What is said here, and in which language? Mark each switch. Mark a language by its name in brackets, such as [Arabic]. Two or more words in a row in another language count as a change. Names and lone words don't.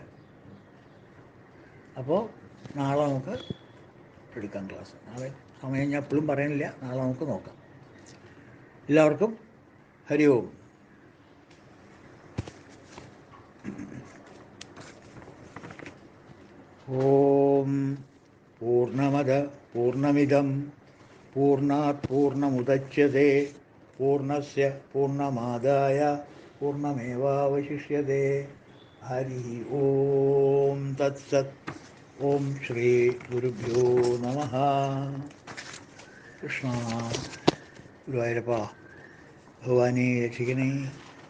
[Malayalam] അപ്പോൾ നാളെ നമുക്ക് എടുക്കാം ക്ലാസ്. നാളെ സമയം ഞാൻ എപ്പോഴും പറയുന്നില്ല, നാളെ നമുക്ക് നോക്കാം. [Sanskrit] എല്ലാവർക്കും ഹരി ഓം. ഓം പൂർണ്ണമദ പൂർണ്ണമിദം പൂർണ്ണാത് പൂർണ്ണമുദച്യതേ പൂർണ്ണസ്യ പൂർണ്ണമാദായ പൂർണ്ണമേവാവശിഷ്യതേ. ഹരി ഓം തത്സത്. ഓം ശ്രീ ഗുരുഭ്യോ നമഃ. [Malayalam] കൃഷ്ണ ഗുരുവായൂരപ്പ ഭഗവാനെ രക്ഷിക്കണേ.